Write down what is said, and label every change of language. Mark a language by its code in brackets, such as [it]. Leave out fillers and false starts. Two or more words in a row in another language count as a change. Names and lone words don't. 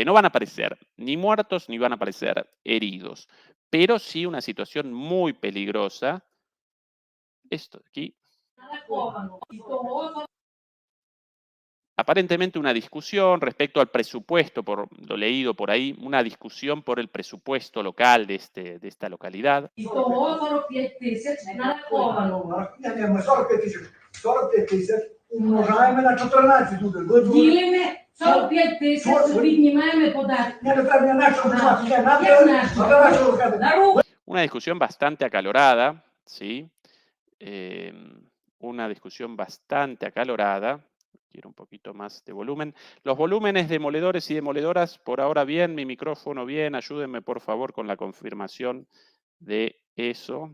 [es] No van a aparecer ni muertos ni van a aparecer heridos, pero sí una situación muy peligrosa. Esto de aquí. Aparentemente una discusión respecto al presupuesto, por lo leído por ahí, una discusión por el presupuesto local de esta localidad. [uk] Умножаємо на 14 тут. Ділимо 45 тисяч, віднімаємо податки. Не треба інакше вживати. На руку. [es] Una discusión bastante acalorada, ¿sí? Una discusión bastante acalorada. Quiero un poquito más de volumen. Los volúmenes demoledores y demoledoras, por ahora bien, mi micrófono bien. Ayúdenme por favor con la confirmación de eso.